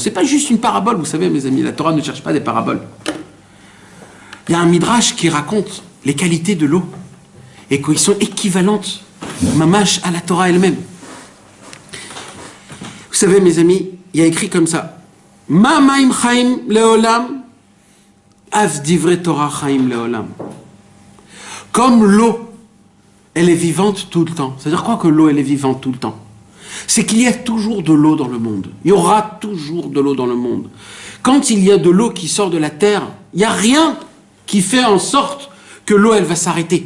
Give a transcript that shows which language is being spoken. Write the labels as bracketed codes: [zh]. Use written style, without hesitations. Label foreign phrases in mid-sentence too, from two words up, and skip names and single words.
[fr] C'est pas juste une parabole, vous savez, mes amis, la Torah ne cherche pas des paraboles. Il y a un midrash qui raconte les qualités de l'eau et qu'ils sont équivalentes, mamash, à la Torah elle-même. Vous savez, mes amis, il y a écrit comme ça, [he] מה מים חיים לעולם, אף דברי תורה חיים לעולם. [fr] Comme l'eau, elle est vivante tout le temps. C'est-à-dire quoi que l'eau, elle est vivante tout le temps? C'est qu'il y a toujours de l'eau dans le monde. Il y aura toujours de l'eau dans le monde. Quand il y a de l'eau qui sort de la terre, il n'y a rien qui fait en sorte que l'eau, elle va s'arrêter.